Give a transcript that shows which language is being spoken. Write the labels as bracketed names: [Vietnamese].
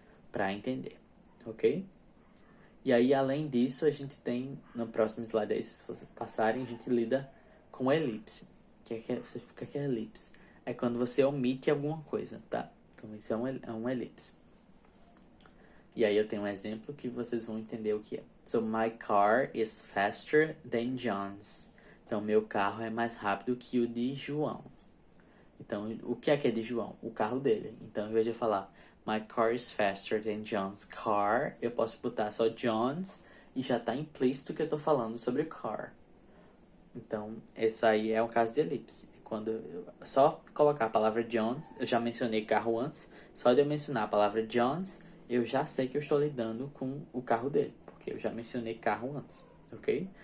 [Portuguese] Para entender, ok? E aí, além disso, a gente tem, no próximo slide aí, se vocês passarem, a gente lida com elipse. O que é elipse? É quando você omite alguma coisa, tá? Então, isso é um elipse. E aí eu tenho um exemplo que vocês vão entender o que é. [English] So, my car is faster than John's. [Portuguese] Então, meu carro é mais rápido que o de João. Então, o que é de João? O carro dele. Então, ao invés de eu falar [English] my car is faster than John's car, [Portuguese] eu posso botar só John's e já está implícito que eu estou falando sobre car. Então, esse aí é um caso de elipse. Quando eu só colocar a palavra John's, eu já mencionei carro antes, só de eu mencionar a palavra John's, eu já sei que eu estou lidando com o carro dele, porque eu já mencionei carro antes, ok?